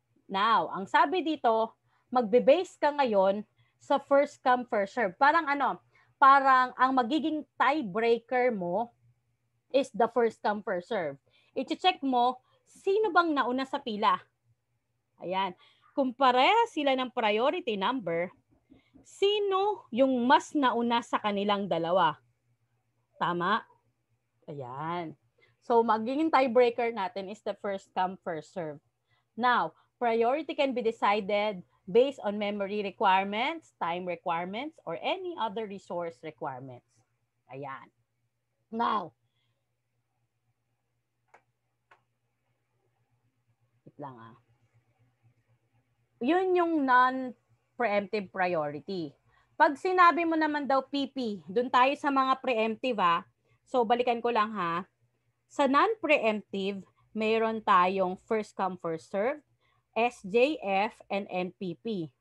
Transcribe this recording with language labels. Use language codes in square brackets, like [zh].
[tl] Now, ang sabi dito, magbe-base ka ngayon sa first come, first serve. Parang ang magiging tiebreaker mo is the first come, first serve. I-check mo, sino bang nauna sa pila? Ayan. Kung pareha sila ng priority number, sino yung mas nauna sa kanilang dalawa? Tama? Ayan. [en] So, [tl] magiging tiebreaker natin [en] is the first come, first serve. Now, priority can be decided based on memory requirements, time requirements, or any other resource requirements. Ayan. [tl] Now, wait lang ah. Yun yung non-preemptive priority. Pag sinabi mo naman daw PP, dun tayo sa mga preemptive ha. So, balikan ko lang ha. Sa non-preemptive, mayroon tayong first come, first serve, SJF, and NPP.